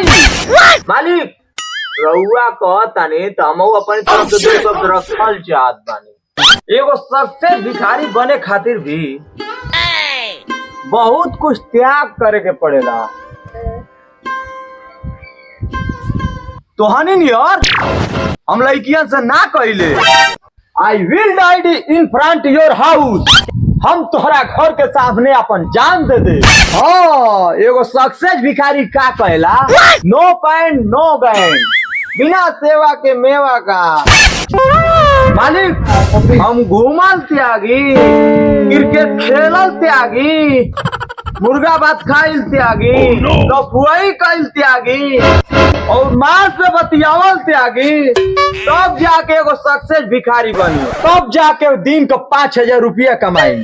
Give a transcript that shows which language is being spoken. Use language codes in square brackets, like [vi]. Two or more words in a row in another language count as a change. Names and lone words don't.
[bho] मालिक रउआ कहतानी तो हम अपन तरफ से दो शब्द रखल चाहत बानी। एगो सबसे भिखारी बने खातिर भी बहुत कुछ त्याग करे के पड़ेला। तोहनी यार हम लड़कियन से ना कहिले। [en] I will die in front your house, [bho] हम तोहरा घर के सामने अपन जान दे दे। हाँ, एगो सक्सेस भिखारी का कहला, [en] no pant no band, [bho] बिना सेवा के मेवा का। मालिक हम घूमल त्यागी, क्रिकेट खेलल त्यागी, मुर्गा भात खाइल त्यागी, लफुआई कइल त्यागी, और माँ से बतियावल त्यागी, तब जाके एगो सक्सेस भिखारी बनी, तब जाके दिन का 5,000 रुपया कमाई।